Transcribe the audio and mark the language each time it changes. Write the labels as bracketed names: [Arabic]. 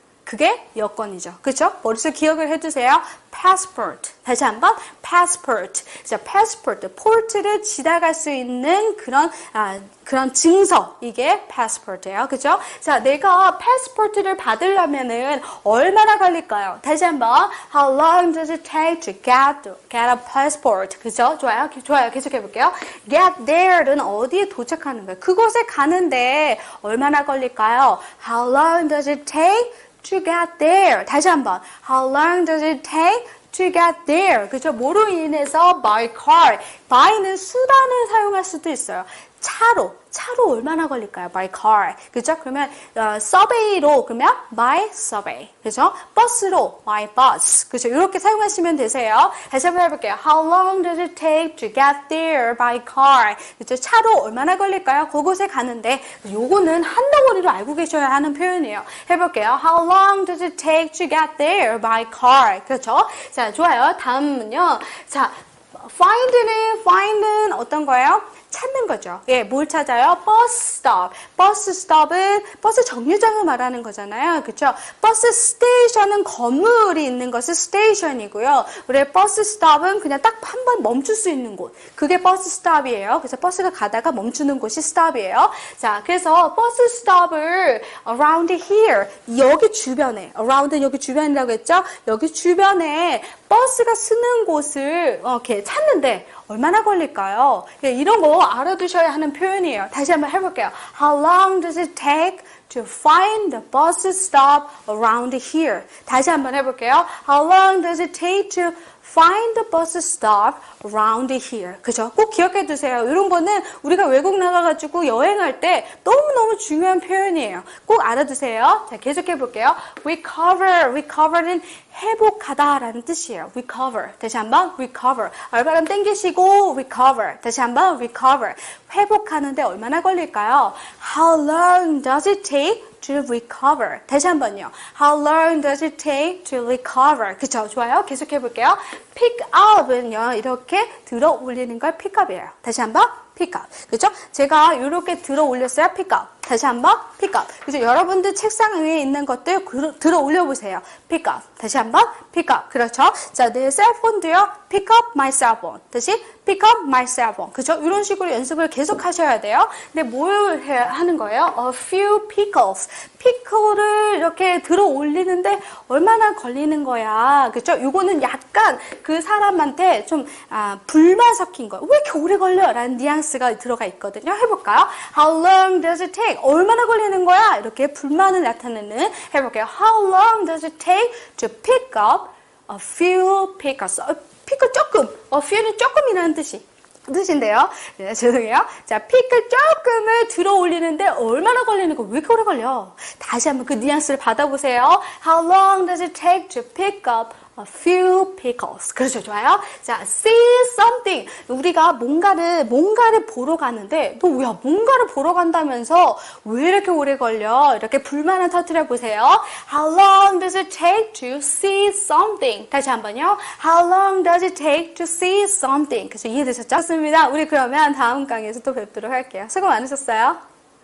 [Korean] 그게 여권이죠. 그렇죠? 머릿속에 기억을 해두세요. passport. 다시 한번 passport. 자, passport. port를 지나갈 수 있는 그런 증서. 이게 passport예요. 그렇죠? 자, 내가 passport를 받으려면은 얼마나 걸릴까요? 다시 한번 [English] how long does it take to get a passport? [Korean] 그렇죠? 좋아요. 좋아요. 계속해 볼게요. get there는 어디에 도착하는 거예요? 그곳에 가는데 얼마나 걸릴까요? [English] how long does it take to get there. [Korean] 다시 한번. [English] How long does it take to get there? [Korean] 그죠? 뭐로 인해서 [English] by car. [Korean] by는 수단을 사용할 수도 있어요. 차로 얼마나 걸릴까요? [English] by car. [Korean] 그죠? 그러면 subway로 그러면 [English] by subway. [Korean] 그죠? 버스로 [English] by bus. [Korean] 그죠? 이렇게 사용하시면 되세요. 다시 한번 해볼게요. [English] How long does it take to get there by car? [Korean] 그죠? 차로 얼마나 걸릴까요? 그곳에 가는데 요거는 한 덩어리로 알고 계셔야 하는 표현이에요. 해볼게요. [English] How long does it take to get there by car? [Korean] 그렇죠? 자, 좋아요. 다음은요. 자, find는 어떤 거예요? 찾는 거죠. 예, 뭘 찾아요? 버스 스톱. 버스 스톱은 버스 정류장을 말하는 거잖아요. 그렇죠? 버스 스테이션은 건물이 있는 것이 스테이션이고요. 우리 버스 스톱은 그냥 딱 한 번 멈출 수 있는 곳. 그게 버스 스톱이에요. 그래서 버스가 가다가 멈추는 곳이 스톱이에요. 자, 그래서 버스 스톱을 [English] around here, [Korean] 여기 주변에, around는 여기 주변이라고 했죠? 여기 주변에 버스가 쓰는 곳을 이렇게 찾는데 얼마나 걸릴까요? 네, 이런 거 알아두셔야 하는 표현이에요. 다시 한번 해볼게요. [English] How long does it take to find the bus stop around here? [Korean] 다시 한번 해볼게요. [English] How long does it take to find the bus stop around here? [Korean] 그죠? 꼭 기억해 두세요. 이런 거는 우리가 외국 나가가지고 여행할 때 너무너무 중요한 표현이에요. 꼭 알아두세요. 자, 계속해 볼게요. recover는 회복하다라는 뜻이에요. recover. 다시 한번 recover. 얼바람 땡기시고 recover. 다시 한번 recover. 회복하는데 얼마나 걸릴까요? [English] How long does it take to recover? [Korean] 다시 한번요. [English] How long does it take to recover? [Korean] 그쵸? 좋아요. 계속해 볼게요. [English] pick up [Korean] 은요. 이렇게 들어 올리는 걸 [English] pick up [Korean] 이에요. 다시 한번 [English] pick up. [Korean] 그죠? 제가 이렇게 들어 올렸어요. [English] pick up. [Korean] 다시 한번 [English] pick up. [Korean] 그죠? 여러분들 책상 위에 있는 것들 들어 올려 보세요. [English] pick up. [Korean] 다시 한번 [English] pick up. 그렇죠? [Korean] 자, 내 셀폰도요. [English] pick up my cell phone. [Korean] 다시 [English] pick up my cell phone. [Korean] 그죠? 이런 식으로 연습을 계속 하셔야 돼요. 근데 뭘 하는 거예요? [English] A few pickles. [Korean] 피클을 이렇게 들어 올리는데 얼마나 걸리는 거야. 그죠? 요거는 약간 그 사람한테 좀 불만 섞인 거예요. 왜 이렇게 오래 걸려? 라는 뉘앙스가 들어가 있거든요. 해볼까요? [English] How long does it take? [Korean] 얼마나 걸리는 거야? 이렇게 불만을 나타내는 해볼게요. [English] How long does it take to pick up a few pickles? [Korean] 피클 조금, [English] a few [Korean] 는 조금이라는 뜻인데요. 네, 죄송해요. 자, 피클 조금을 들어 올리는데 얼마나 걸리는 거? 왜 이렇게 오래 걸려? 다시 한번 그 뉘앙스를 받아보세요. [English] How long does it take to pick up a few pickles? [Korean] 그렇죠, 좋아요. 자, [English] see something. [Korean] 우리가 뭔가를 보러 가는데, 너 야, 뭔가를 보러 간다면서 왜 이렇게 오래 걸려? 이렇게 불만을 터뜨려 보세요. [English] How long does it take to see something? [Korean] 다시 한번요. [English] How long does it take to see something? [Korean] 그래서 이해되셨죠? 좋습니다. 우리 그러면 다음 강의에서 또 뵙도록 할게요. 수고 많으셨어요.